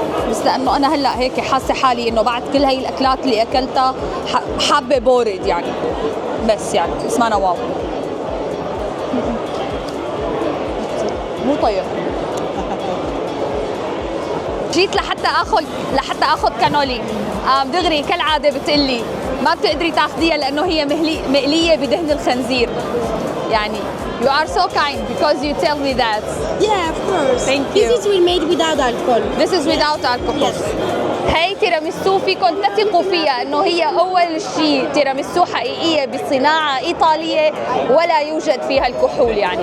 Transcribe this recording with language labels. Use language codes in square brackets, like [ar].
[ar] بس لأنه أنا هلأ هيك حاسة حالي إنه بعد كل هاي الأكلات اللي أكلتها حابة بورد يعني، بس يعني اسمها واو مو طيب. جيت لحتى اخذ كانولي، دغري كالعاده بتقلي ما بتقدري تاخذيها لانه هي مقليه بدهن الخنزير. [en] يعني you are so kind because you tell me that. Yeah, of course. Thank you. This is made without alcohol. This is without alcohol. Yes. [ar] هي تيراميسو فيكم تثقوا فيها انه هي اول شيء تيراميسو حقيقيه بصناعه ايطاليه ولا يوجد فيها الكحول يعني.